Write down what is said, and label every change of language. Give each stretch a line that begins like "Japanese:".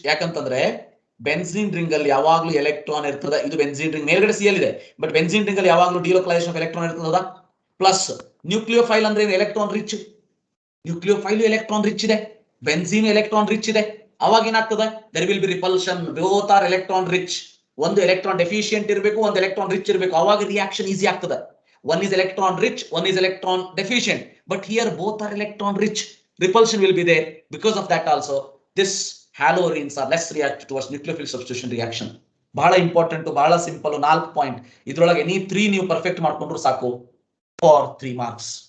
Kannada: ಯಾಕಂತಂದ್ರೆ benzene ring ಅಲ್ಲಿ ಯಾವಾಗಲೂ ಎಲೆಕ್ಟ್ರಾನ್ ಇರ್ತದೆ. ಇದು ಬೆನ್ಸಿನ್ ರಿಂಗ್ ಮೇಲ್ಗಡೆ Cl ಇದೆ, ಬಟ್ ಬೆನ್ಸಿನ್ ರಿಂಗ್ ಅಲ್ಲಿ ಯಾವಾಗಲೂ ಡಿಲೋಕಲೈಸೇಷನ್ ಆಫ್ ಎಲೆಕ್ಟ್ರಾನ್ ಇರ್ತದ. ಪ್ಲಸ್ ನ್ಯೂಕ್ಲಿಯೋಫೈಲ್ ಅಂದ್ರೆ electron rich. Nucleophile electron rich ಇದೆ, ಬೆನ್ಸಿನ್ ಎಲೆಕ್ಟ್ರಾನ್ ರಿಚ್ ಇದೆ. ಅವಾಗ ಏನಾಗ್ತದೆ,
English: there will be repulsion. both are electron rich.
Kannada: ಒಂದು ಎಲೆಕ್ಟ್ರಾನ್ ಡೆಫಿಷಿಯಂಟ್ ಇರಬೇಕು, ಒಂದು ಎಲೆಕ್ಟ್ರಾನ್ ರಿಚ್ ಇರಬೇಕು. ಅವಾಗ ರಿಯಾಕ್ಷನ್ ಈಸಿ ಆಗ್ತದೆ.
English: one is electron rich, one is electron deficient, but here both are electron rich. Repulsion will be there. Because of that also this haloarenes are less reactive towards nucleophilic substitution reaction.
Kannada: ಬಹಳ important, ಬಹಳ simple. 4 point ಇದರೊಳಗೆ ನೀವು 3 ನೀವು perfect ಮಾಡ್ಕೊಂಡ್ರು ಸಾಕು
English: for 3 marks.